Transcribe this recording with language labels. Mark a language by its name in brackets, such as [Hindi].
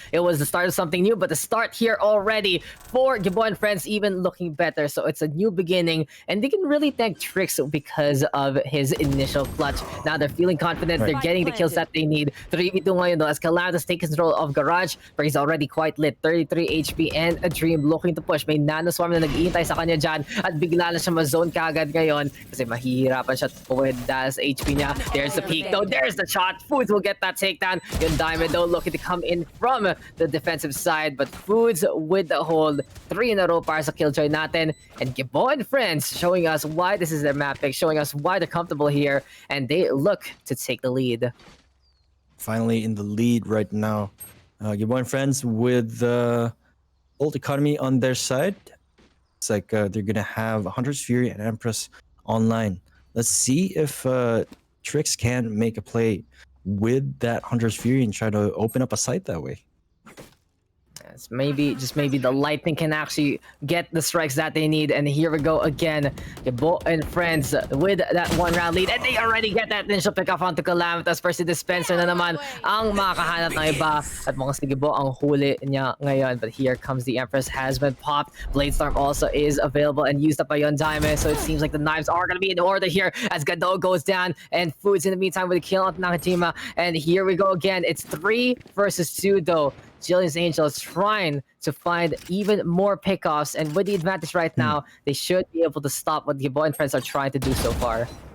[English] It was the start of something new, but the start here already for Gibo and friends even looking better. So it's a new beginning, and they can really thank Trix because of his initial clutch. Now they're feeling confident, they're getting the kills that they need. 3v2 ngayon though, as Calantos takes control of Garage, where he's already quite lit. 33 HP and a Dream looking to push. [Filipino] May nanoswarm na nag-iintay sa kanya dyan at bigla na siya ma-zone kagad ngayon kasi mahihirapan siya with dahil sa HP niya. [English] There's the peek though, there's the shot. Foods will get that takedown. Yung Diamond though looking to come in from the defensive side, but Foods with the hold. 3 in a row [Filipino] para sa Killjoy natin, [English] and Gibo and friends showing us why this is their map pick, showing us why they're comfortable here, and they look to take the lead. Finally in the lead right now. Gibo and friends with Ult Economy on their side. It's like they're gonna have Hunter's Fury and Empress online. Let's see if Trix can make a play with that Hunter's Fury and try to open up a site that way. Yes, maybe the Lightning can actually get the strikes that they need. And here we go again. Gibo and friends with that 1-round lead. And they already get that initial pick-off onto Calamitous. [Filipino] First si Dispenser na naman ang makahanap ng iba. At mukhang si Gibo ang huli niya ngayon. [English] But here comes the Empress, has been popped. Bladestorm also is available and used up by Diamond. So it seems like the knives are going to be in order here as Gado goes down. And Foods in the meantime with a kill on Nakajima. And here we go again. It's 3 versus 2 though. Jillian's Angels trying to find even more pickoffs, and with the advantage right now, they should be able to stop what Gibo and friends are trying to do so far.